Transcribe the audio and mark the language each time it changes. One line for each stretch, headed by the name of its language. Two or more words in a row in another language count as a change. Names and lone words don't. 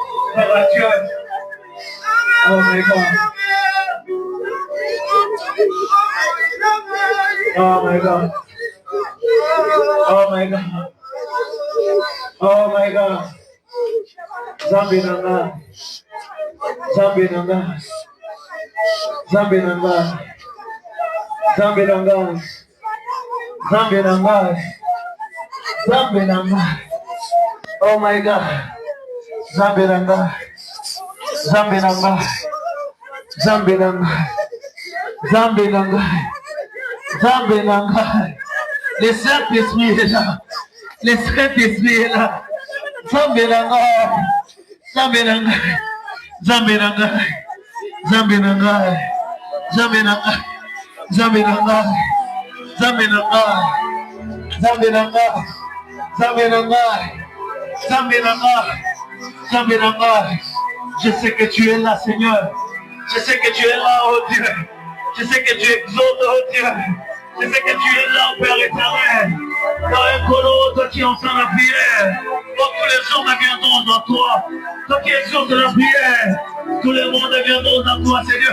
French: Gloire à Dieu.
English: Oh my God. Oh my God. Oh my God. Oh my God.
Lingala: Zambi nanga. Zambi nanga. Zambi nanga. Zambi nanga. Zambi nanga. Zambi nanga.
English: Oh my God.
Lingala: Zambi nanga. Zambi nanga. Zambi nanga. Zambi nanga. Zambi nanga.
French: Le Saint-Esprit est là. Le Saint-Esprit est là.
Lingala: Zambi nanga. Zambi nanga. Zambi nanga. Zambi nanga. Zambi nanga. Zambi nanga. Zambi nanga. Zambi nanga. Zambi nanga. Zambi nanga. Zambi nanga.
French: Je sais que tu es là, Seigneur. Je sais que tu es là, oh Dieu. Je sais que tu exauces, oh Dieu. Je sais que tu es là, Père éternel. Dans un colo, toi qui entends la prière. Oh, tous les hommes viendront dans toi. Toi qui exauces la prière. Tous les mondes viendront dans toi, Seigneur.